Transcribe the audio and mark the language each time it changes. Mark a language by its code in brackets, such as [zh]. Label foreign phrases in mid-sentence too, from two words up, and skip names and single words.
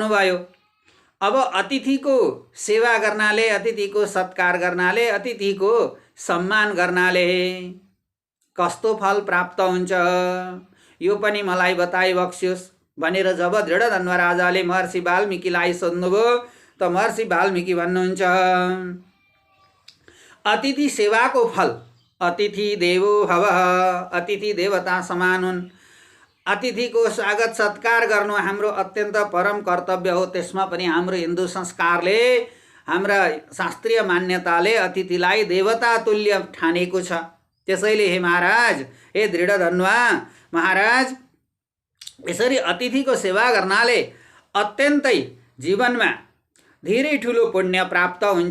[ne] भयो, अब अतिथिको सेवा गर्नाले अतिथिको सत्कार गर्नाले अतिथिको सम्मान गर्नाले कस्तो फल प्राप्त हुन्छ यो पनि मलाई बताइ बक्स्योस् भनेर जब दृढधन्वा राजाले महर्षि वाल्मीकिलाई सोध्नुभयो त महर्षि वाल्मीकि भन्नुहुन्छ, अतिथि सेवाको फल [sa] अतिथि देवो भवः, [ne] अतिथि देवता समान हुन्। अतिथिको स्वागत सत्कार गर्नु हाम्रो अत्यन्त परम कर्तव्य हो। त्यसमा पनि हाम्रो हिन्दू संस्कारले हाम्रा शास्त्रीय मान्यताले अतिथिलाई देवता तुल्य ठानेको छ। त्यसैले हे महाराज, हे दृढधन्वा महाराज, यसरी अतिथिको सेवा गर्नाले अत्यन्तै जीवनमा धेरै ठुलो पुण्य प्राप्त हुन्छ।